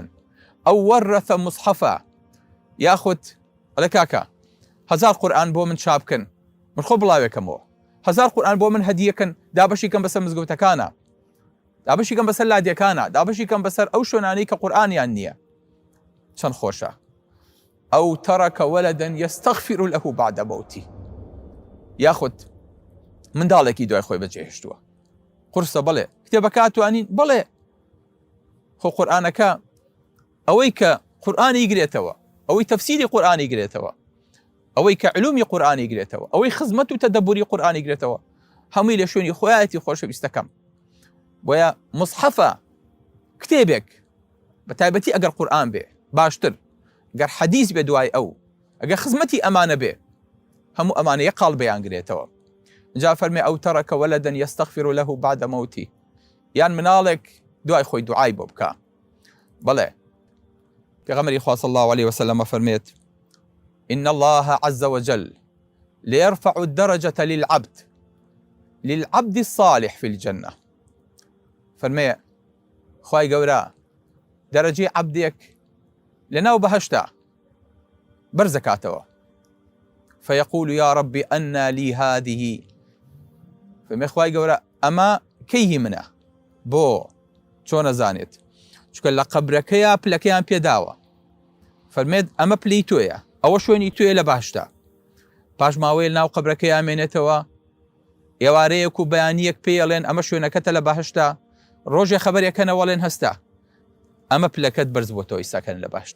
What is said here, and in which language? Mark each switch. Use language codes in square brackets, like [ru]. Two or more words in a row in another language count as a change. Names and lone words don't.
[ckb] ئەو وەرەثە مصحەفە، یاخود ئەڵێ کاکە 1000 قورئان بۆ من چاپکەن، من خۆ بڵاوێکەمەوە، 1000 قورئان بۆ من هەدیەکەن، دابەشی کەم بەسەر مزگەوتەکانە، دابەشی کەم بەسەر لادیەکانە، دابەشی کەم بەسەر ئەو شوێنانەی کە قورئانیان نییە. چەند خۆشە. [ar] ئەو تەرەکە وەلەدەن یەستەغفر له بعد مەوتی، [ckb] یاخود منداڵێکی دوای خۆی بەجێهێشتووە، قورسە بڵێ، کتێبەکە توانین بڵێ، خۆ قورئانەکە ئەوەی کە قورئانی گرێتەوە، ئەوەی تەفسیری قورئانی گرێتەوە، ئەوەی کە علومی قورئانی گرێتەوە، ئەوەی خزمەت و تەدەبوری قورئانی گرێتەوە، هەمووی لە شوێنی خۆیەتی خۆشەویستەکەم. بۆیە مصحەفە، کتێبێک بە تایبەتی ئەگەر قورئان بێ باشتر، ئەگەر حەدیث بێ دوای ئەو، ئەگەر خزمەتی ئەمانە بێ، هەموو ئەمانە یەک قاڵ بەیان گرێتەوە. جا فەرمێ [ar] ئەو تەرەکە وەلەدەن یەستەغفر له بعد مەوتی، [ckb] یان مناڵێک دوای خۆی دوعای بۆ بکە. بەڵێ پێغەمبەری خوا [ar] صلی الله علیه وسلم فەرمێت إن الله عز وجل ليرفع الدرجة للعبد الصالح في الجنة. [ckb] فەرمێ خوای گەورە دەرەجەی عەبدێک لەناو بەهەشتا بەرزەکاتەوە، [ar] فيقول يا ربي أنى لي هذه، [ckb] فەرمێ خوای گەورە ئەمە کەیهی منە، بۆ چۆن نەزانێت، چونکە لە قەبرەکەیە پلەکەیان پێداوە، فەرمێت ئەمە پلەی تۆیە، ئەوە شوێنی توێ لە باشتا. پاش ماوەیە ناو قەبرەکەی ئامێنێتەوە، ئێوارەیەک و بەیانیەک پێڵێن ئەمە شوێنەکەتە لە باشتا، ڕۆژێ خەبەرێکەنەوەڵێن هەستا ئەمە پلەکەت بەرز بۆ تۆ ئیساکەن لە باشتا.